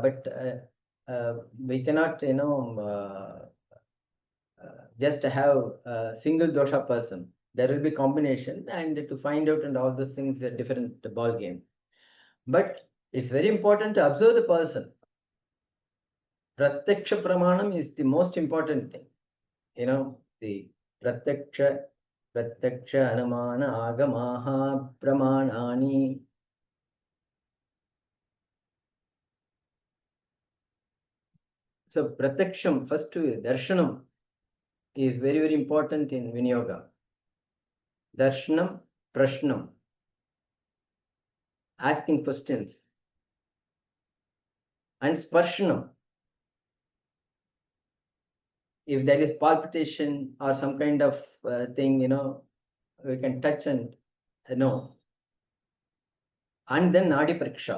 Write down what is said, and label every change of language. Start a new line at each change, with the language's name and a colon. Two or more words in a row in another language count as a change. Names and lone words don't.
English: But we cannot, just have a single dosha person. There will be combination, and to find out and all those things is a different ball game. But it's very important to observe the person.
Sanskrit: Pratyaksha pramanam
English: is the most important thing.
Sanskrit: The pratyaksha anumana agamaha pramanani.
English: So pratyaksham, first darshanam is very, very important in Vinyoga.
Sanskrit: Darshanam, prashnam,
English: asking questions, and sparshanam. If there is palpitation or some kind of thing, we can touch and know. And then
Sanskrit: nadi pariksha.